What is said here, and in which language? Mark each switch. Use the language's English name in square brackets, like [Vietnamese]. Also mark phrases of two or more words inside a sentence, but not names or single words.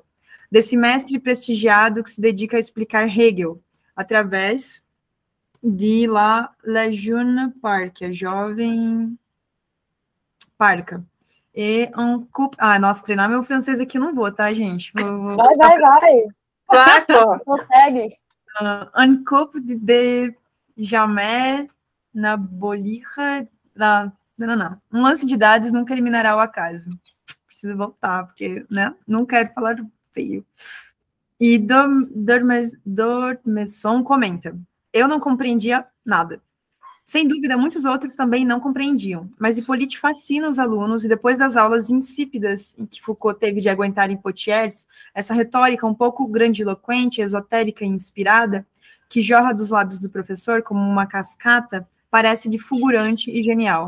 [Portuguese] Desse mestre prestigiado que se dedica a explicar Hegel, através de La Jeune Parque, a jovem parca. E um couple... nossa, treinar meu francês aqui não vou, tá, gente? Vai. Claro. Consegue. [French] Un couple de jamais n'abolir... [Portuguese] Não. Um lance de dados nunca eliminará o acaso. Preciso voltar, porque, né? Não quero falar feio. E D'Ormesson comenta: eu não compreendia nada. Sem dúvida, muitos outros também não compreendiam, mas Hippolyte fascina os alunos e depois das aulas insípidas em que Foucault teve de aguentar em Poitiers, essa retórica um pouco grandiloquente, esotérica e inspirada, que jorra dos lábios do professor como uma cascata, parece de fulgurante e genial.